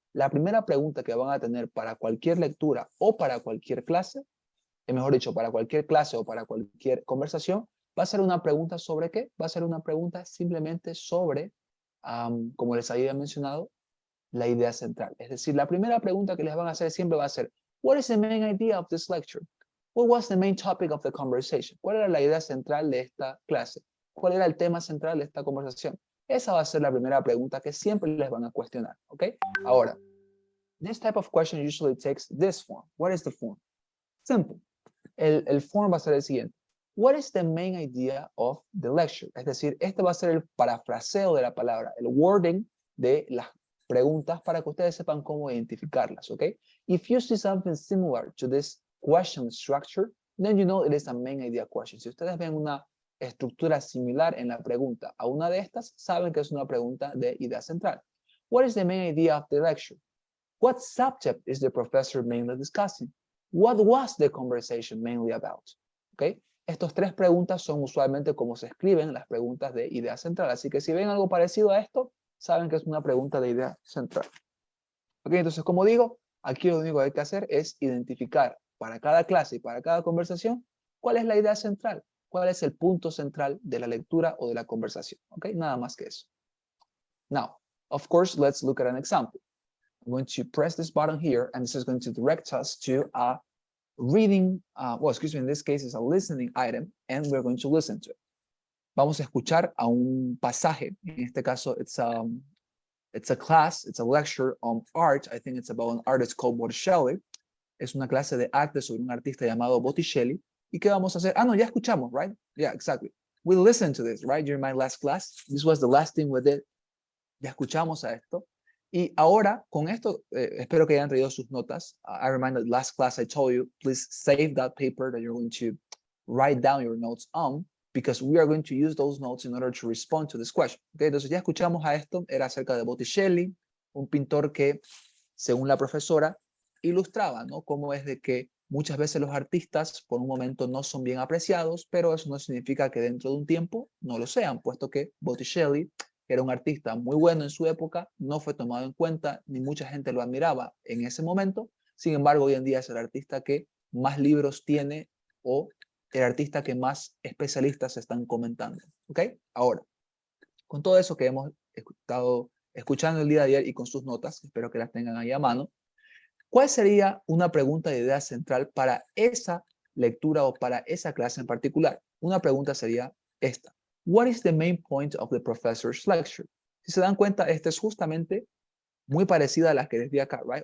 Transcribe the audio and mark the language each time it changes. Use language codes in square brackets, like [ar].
[es] La primera pregunta que van a tener para cualquier lectura o para cualquier clase, mejor dicho, para cualquier clase o para cualquier conversación, va a ser una pregunta sobre qué? Va a ser una pregunta simplemente sobre, como les había mencionado, la idea central. Es decir, la primera pregunta que les van a hacer siempre va a ser, [en] what is the main idea of this lecture? What was the main topic of the conversation? [es] ¿Cuál era la idea central de esta clase? ¿Cuál era el tema central de esta conversación? Esa va a ser la primera pregunta que siempre les van a cuestionar, ¿ok? Ahora, [en] this type of question usually takes this form. What is the form? Simple. [es] El form va a ser el siguiente. [en] What is the main idea of the lecture? [es] Es decir, este va a ser el parafraseo de la palabra, el wording de las preguntas para que ustedes sepan cómo identificarlas, ¿ok? [en] If you see something similar to this question structure, then you know it is a main idea question. [es] Si ustedes ven una estructura similar en la pregunta a una de estas, saben que es una pregunta de idea central. [en] What is the main idea of the lecture? What subject is the professor mainly discussing? What was the conversation mainly about? ¿Okay? [es] Estas 3 preguntas son usualmente como se escriben las preguntas de idea central. Así que si ven algo parecido a esto, saben que es una pregunta de idea central. ¿Ok? Entonces, como digo, aquí lo único que hay que hacer es identificar para cada clase y para cada conversación cuál es la idea central, cuál es el punto central de la lectura o de la conversación. ¿Ok? Nada más que eso. [en] Now, of course, let's look at an example. I'm going to press this button here, and this is going to direct us to a reading, in this case, it's a listening item, and we're going to listen to it. [es] Vamos a escuchar a un pasaje. En este caso, [en] it's a class, it's a lecture on art. I think it's about an artist called Botticelli. [es] Es una clase de arte sobre un artista llamado Botticelli. ¿Y qué vamos a hacer? Ah, no, ya escuchamos, right? [en] Yeah, exactly. We listened to this, right? During my last class. This was the last thing we did. [es] Ya escuchamos a esto. Y ahora, con esto, espero que hayan traído sus notas. [en] I remind that last class I told you, please save that paper that you're going to write down your notes on, because we are going to use those notes in order to respond to this question. [es] Okay, entonces ya escuchamos a esto, era acerca de Botticelli, un pintor que, según la profesora, ilustraba, ¿no? Cómo es de que muchas veces los artistas por un momento no son bien apreciados, pero eso no significa que dentro de un tiempo no lo sean, puesto que Botticelli era un artista muy bueno en su época, no fue tomado en cuenta, ni mucha gente lo admiraba en ese momento. Sin embargo, hoy en día es el artista que más libros tiene o el artista que más especialistas están comentando. ¿Ok? Ahora, con todo eso que hemos estado escuchando el día de ayer y con sus notas, espero que las tengan ahí a mano, ¿cuál sería una pregunta de idea central para esa lectura o para esa clase en particular? Una pregunta sería esta. [en] What is the main point of the professor's lecture? [es] Si se dan cuenta, esta es justamente muy parecida a la que les di acá, right?